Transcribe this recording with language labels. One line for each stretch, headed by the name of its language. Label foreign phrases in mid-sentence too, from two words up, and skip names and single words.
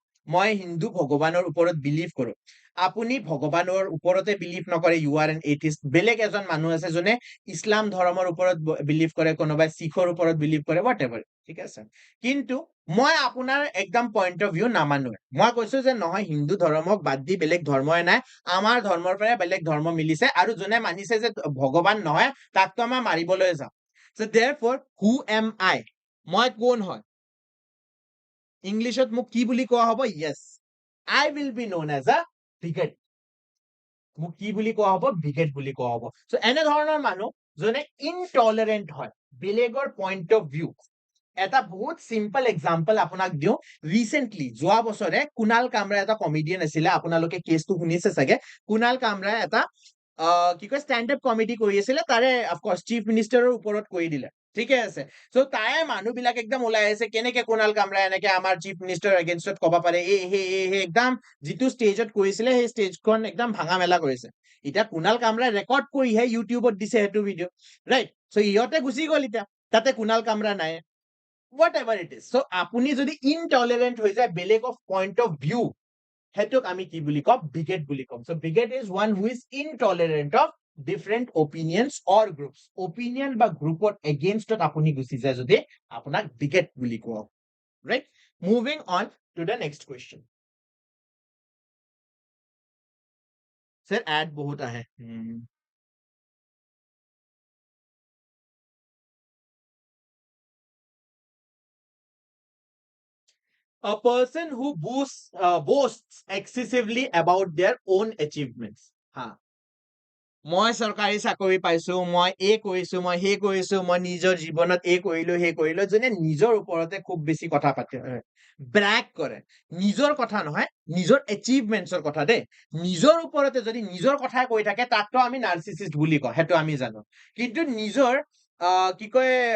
Assamese: মই হিন্দু ভগৱানৰ ওপৰত বিলিভ কৰো আপুনি ভগৱানৰ ওপৰতে বিলিভ নকৰে
English: you are an atheist
Assamese: বেলেগ এজন মানুহ আছে যোনে ইছলাম ধৰ্মৰ ওপৰত বিলিভ কৰে কোনোবাই শিখৰ ওপৰত বিলিভ কৰে
English: what ever
Assamese: ঠিক আছে কিন্তু মই আপোনাৰ একদম
English: point of view
Assamese: নামানো মই কৈছো যে নহয় হিন্দু ধৰ্মক বাদ দি বেলেগ ধৰ্মই নাই আমাৰ ধৰ্মৰ পৰা বেলেগ ধৰ্ম মিলিছে আৰু যোনে মানিছে যে ভগৱান নহয় তাকতো আমাৰ মাৰিবলৈ যাওঁ
English: so therefore who am I
Assamese: মই কোন হয় ইংলিছত মোক কি বুলি কোৱা হ'ব
English: yes I will be known as a bigot
Assamese: মোক কি বুলি কোৱা হ'ব bigot বুলি কোৱা হ'ব so এনে ধৰণৰ মানুহ যোনে ইনটলাৰেন্ট হয় বেলেগৰ
English: point of view
Assamese: এটা বহুত
English: simple example
Assamese: আপোনাক দিওঁ ৰিসেন্টলি যোৱা বছৰে কুনাল কামৰা এটা কমেডিয়ান আছিলে আপোনালোকে কেছটো শুনিছে চাগে কুনাল কামৰা এটা কি কয়
English: stand up comedy
Assamese: কৰি আছিলে তাৰে
English: of course chief
Assamese: মিনিষ্টাৰৰ ওপৰত কৰি দিলে ঠিকে আছে চ' তাৰে মানুহবিলাক একদম ওলাই আহিছে কেনেকে কুনাল কামৰা এনেকে আমাৰ
English: chief minister against
Assamese: ক'ব পাৰে এই একদম যিটো ষ্টেজত কৰিছিলে সেই ষ্টেজখন একদম ভাঙা মেলা কৰিছে এতিয়া কুনাল কামৰাই ৰেকৰ্ড কৰিহে ইউটিউবত দিছে সেইটো
English: video right so'
Assamese: ইহঁতে গুচি গ'ল এতিয়া তাতে কুনাল কামৰা নাই
English: whatever it is so
Assamese: আপুনি যদি ইনটলাৰেন্ট হৈ যায় বেলেগ
English: of point of view
Assamese: হেতুক আমি কি বুলি কম bigot বুলি কম
English: so bigot is one who is intolerant of different opinions or groups opinion
Assamese: বা
English: group against
Assamese: আপুনি গুচি যায় যদি আপোনাক bigot বুলি কোৱা
English: right moving on to the next question sir add
Assamese: বহুত আহে
English: a person who boasts excessively about their own achievements ha
Assamese: মই চৰকাৰী চাকৰি পাইছো মই এই কৰিছো মই সেই কৰিছো মই নিজৰ জীৱনত এই কৰিলো সেই কৰিলো যোনে নিজৰ ওপৰতে খুব বেছি কথা পাতে ব্ৰেক কৰে নিজৰ কথা নহয় নিজৰ এচিভমেন্টছৰ কথা দেই নিজৰ ওপৰতে যদি নিজৰ কথাই কৈ থাকে তাকতো আমি নাৰ্চিছিষ্ট বুলি কওঁ সেইটো আমি জানো কিন্তু নিজৰ কি কয়